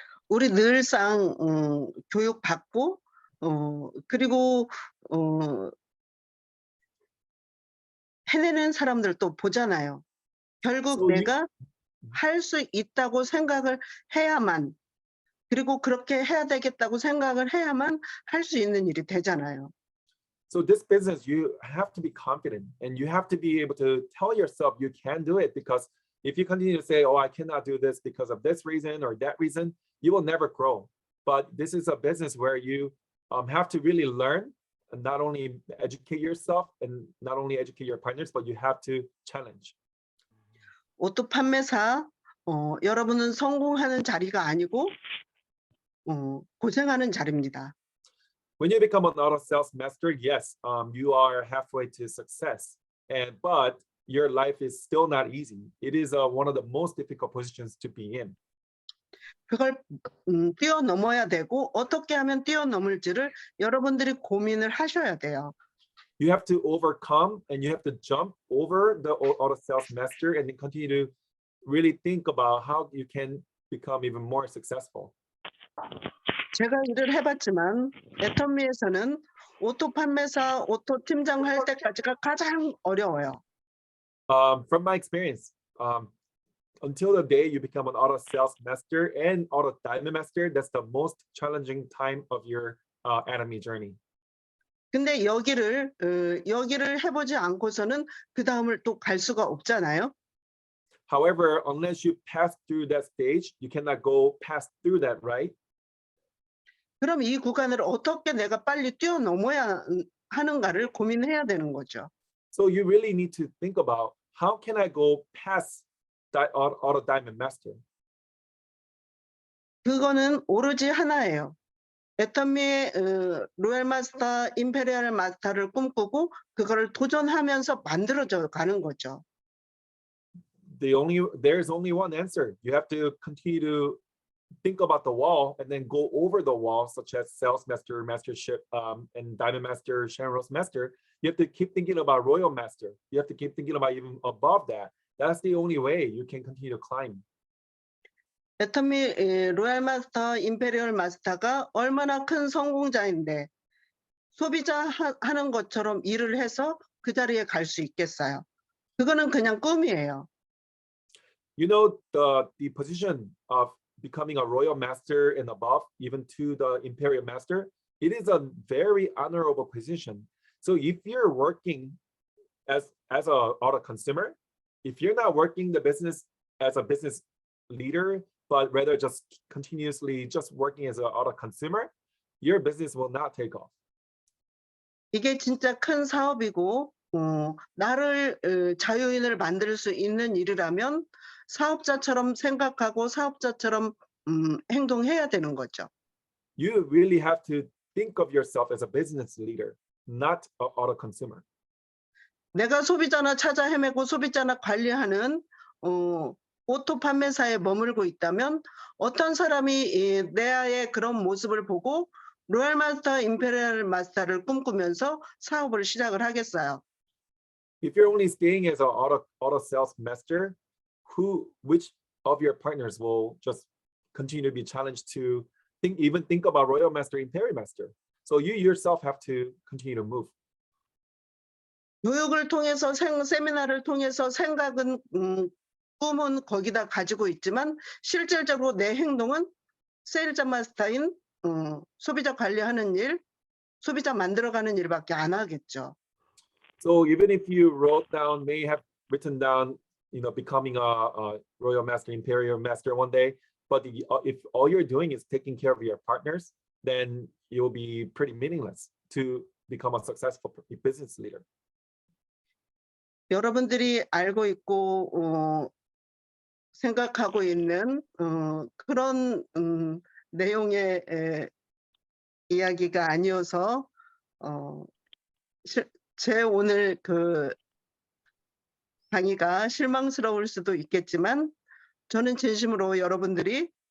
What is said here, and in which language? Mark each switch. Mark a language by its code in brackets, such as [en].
[ko] 우리 늘상 교육 받고 그리고 해내는 사람들도 보잖아요. 결국 내가 할 수 있다고 생각을 해야만, 그리고 그렇게 해야 되겠다고 생각을 해야만 할 수 있는 일이 되잖아요. [en] So this business, you have to be confident, and you have to be able to tell yourself you can do it, because if you continue to say, oh, I cannot do this because of this reason or that reason, you will never grow. But this is a business where you have to really learn and not only educate yourself and not only educate your partners, but you have to challenge. [ko] 오토 판매사, 여러분은 성공하는 자리가 아니고 고생하는 자리입니다. [en] When you become an auto sales master, yes, you are halfway to success, but your life is still not easy. It is one of the most difficult positions to be in. [ko] 그걸 뛰어넘어야 되고 어떻게 하면 뛰어넘을지를 여러분들이 고민을 하셔야 돼요. [en] You have to overcome and you have to jump over the auto sales master and then continue to really think about how you can become even more successful. [ko] 제가 일을 해봤지만 애터미에서는 오토 판매사, 오토 팀장 할 때까지가 가장 어려워요. [en] From my experience, until the day you become an auto sales master and auto diamond master, that's the most challenging time of your Atomy journey. [ko] 근데 여기를 해보지 않고서는 그 다음을 또 갈 수가 없잖아요. [en] However, unless you pass through that stage, you cannot go past through that, right? [ko] 그럼 이 구간을 어떻게 내가 빨리 뛰어넘어야 하는가를 고민해야 되는 거죠. [en] So you really need to think about how can I go past that auto diamond master? [ko] 그거는 오로지 하나예요. 애터미의 로얄 마스터, 임페리얼 마스터를 꿈꾸고 그거를 도전하면서 만들어져 가는 거죠. [en] There's only one answer. You have to continue to think about the wall and then go over the wall, such as sales master, mastership, and diamond master, Sharon Rose master. You have to keep thinking about royal master. You have to keep thinking about even above that. That's the only way you can continue to climb. [ko] 애터미 로얄 마스터, 임페리얼 마스터가 얼마나 큰 성공자인데 소비자 하는 것처럼 일을 해서 그 자리에 갈 수 있겠어요. 그거는 그냥 꿈이에요. [en] You know, the position of becoming a royal master and above, even to the imperial master, it is a very honorable position. So if you're working as a auto consumer, if you're not working the business as a business leader, but rather just continuously just working as an auto consumer, your business will not take off. [ko] 이게 진짜 큰 사업이고 나를 자유인을 만들 수 있는 일이라면 사업자처럼 생각하고 사업자처럼 행동해야 되는 거죠. [en] You really have to think of yourself as a business leader, not an auto consumer. [ko] 내가 소비자나 찾아 헤매고 소비자나 관리하는 오토 판매사에 머물고 있다면 어떤 사람이 내의 그런 모습을 보고 로얄 마스터, 임페리얼 마스터를 꿈꾸면서 사업을 시작을 하겠어요. [en] If you're only staying as an auto sales master, which of your partners will just continue to be challenged to think about royal master, imperial master? So you yourself have to continue to move. [ko] 교육을 통해서 세미나를 통해서 생각은 꿈은 거기다 가지고 있지만 실질적으로 내 행동은 세일즈 마스터인 소비자 관리하는 일, 소비자 만들어가는 일밖에 안 하겠죠. [en] So even if you may have written down, becoming a royal master, imperial master one day, but if all you're doing is taking care of your partners, then it will be pretty meaningless to become a successful business leader. [ko] 여러분들이 알고 있고 생각하고 있는 그런 내용의 이야기가 아니어서 제 오늘 그 강의가 실망스러울 수도 있겠지만 저는 진심으로 여러분들이